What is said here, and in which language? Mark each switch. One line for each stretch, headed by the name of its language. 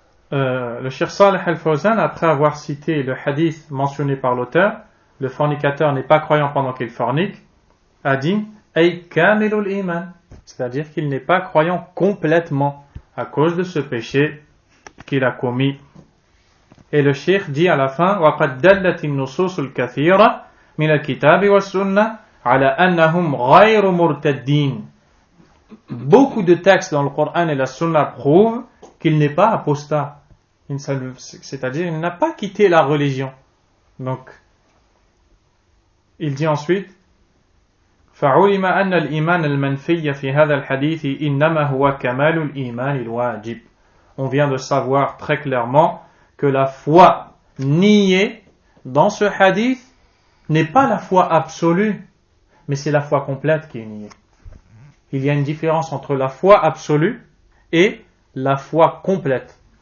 French: Le Cheikh Salih Al-Fawzan, après avoir cité le hadith mentionné par l'auteur, le fornicateur n'est pas croyant pendant qu'il fornique, a dit
Arabic: أي كامل الإيمان,
French: c'est-à-dire qu'il n'est pas croyant complètement à cause de ce péché qu'il a commis. Et le cheikh dit à la fin
Arabic: وَقَدْ دَلَّتِ النُّصُوصُ الْكَثِيرَةِ مِنَ الْكِتَابِ وَالسُّنَّةِ عَلَى أَنَّهُمْ غَيْرُ مُرْتَدِّينَ.
French: Beaucoup de textes dans le Coran et la Sunna prouvent qu'il n'est pas apostat, c'est-à-dire il n'a pas quitté la religion. Donc, il dit ensuite
Arabic: فَعُلِمَ أَنَّ الْإِيمَانَ الْمَنْفِيَّ فِي هَذَا الْحَدِيثِ إِنَّمَا هُوَ كَمَالُ الْإِيمَانِ الْوَاجِبِ.
French: On vient de savoir très clairement que la foi niée dans ce hadith n'est pas la foi absolue, mais c'est la foi complète qui est niée. Il y a une différence entre la foi absolue et la foi complète.